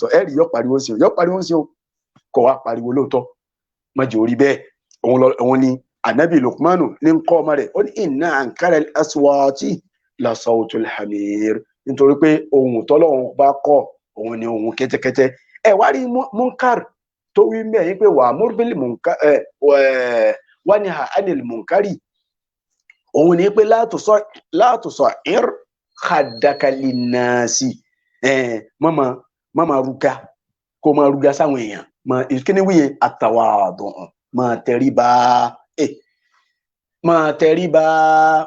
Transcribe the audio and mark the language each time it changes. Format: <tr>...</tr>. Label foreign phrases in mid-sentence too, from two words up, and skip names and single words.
<yo>Ẹ̀rí yóò pariwo sí o, kò wá pariwo lóòótọ́. Má jẹ́ orí bẹ́ẹ̀. Òun ni Ànábì Luqmanu ní ń kọ́ ọmọ rẹ̀, ó ní</yo> <ar>إن أنكر الأصوات لصوت الحمير,</ar> <yo>nítorí pé ohun tọ́lọ́run bá kọ́ òun ni ohun kẹ́tẹ́kẹ́tẹ́. Ẹ wá rí munkar tó wí mẹ́yìn pé</yo> <ar>وأمر بالمنكر وانه عن المنكر,</ar> <yo>òun ni pé</yo> <ar>لا تصعر خدك للناس.</ar> <yo>Máa ruga, kó máa ruga sáwọn èèyàn. Kíni wíyẹn? At-tawadu, máa tẹríba. Máa tẹríba.</yo>